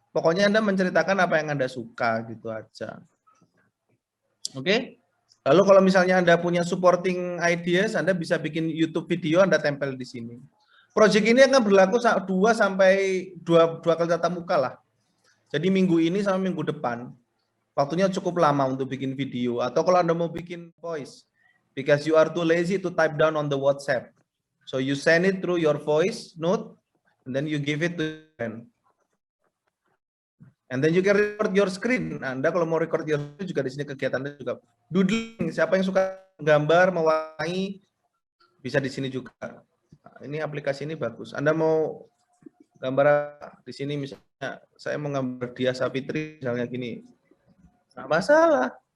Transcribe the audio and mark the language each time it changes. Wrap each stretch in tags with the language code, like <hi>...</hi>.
<id>Pokoknya Anda menceritakan apa yang Anda suka gitu aja. Oke? Lalu kalau misalnya Anda punya</id> <en>supporting ideas,</en> <id>Anda bisa bikin YouTube video, Anda tempel di sini. Project ini akan berlaku 2 sampai 2 kali tatap muka lah. Jadi minggu ini sampai minggu depan. Waktunya cukup lama untuk bikin video. Atau kalau Anda mau bikin voice,</id> <en>because you are too lazy to type down on the WhatsApp. So you send it through your voice note, and then you give it to them. And then you can record your screen.</en> <id>Nah, Anda kalau mau</id> <en>record your screen</en> <id>juga di sini kegiatannya juga. Doodling, siapa yang suka gambar, mewarnai, bisa di sini juga. Nah, ini aplikasi ini bagus. Anda mau gambar di sini misalnya, saya mau gambar Dia Sapitri, misalnya gini. Nggak masalah.</id>